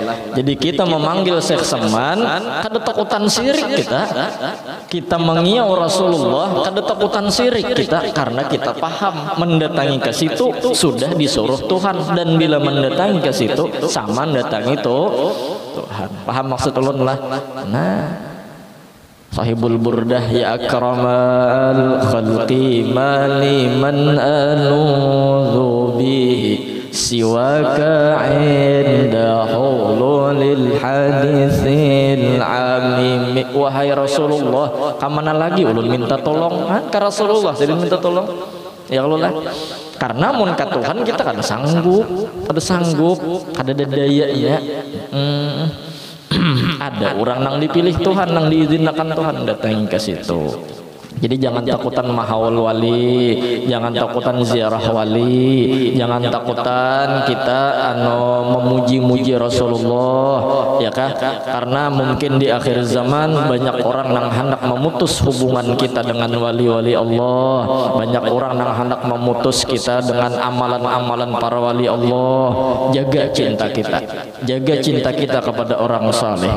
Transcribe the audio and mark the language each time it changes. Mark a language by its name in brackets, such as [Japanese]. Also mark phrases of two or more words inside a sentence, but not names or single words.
[Banjar] Jadi kita memanggil Syekh Saman kada takutan syirik kita mengiau Rasulullah kada takutan syirik kita, karena kita paham mendatangi ke situ sudah disuruh Tuhan, dan bila mendatangi ke situ sama mendatangi Tuhan. Paham maksud ulun lah. Nah Sahibul Burdah [Arabic] يا أكرم الخلق ما لي من ألوذ به سواك عند حلول الحادث العمم. [Banjar] Wahai Rasulullah, kamana lagi ulun minta tolong ke Rasulullah, jadi minta tolong ya Allah. Karena mun ka Tuhan kita kada sanggup, kada daya ya. Ada orang nang dipilih Tuhan, nang diizinkan Tuhan datang ke situ. Jadi jangan takutan mahaul wali, jangan takutan ziarah wali, jangan takutan kita memuji-muji Rasulullah, ya kah? [Indonesian] Karena mungkin di akhir zaman banyak orang yang hendak memutus hubungan kita dengan wali-wali Allah, banyak orang yang hendak memutus kita dengan amalan-amalan para wali Allah. Jaga cinta kita kepada orang saleh.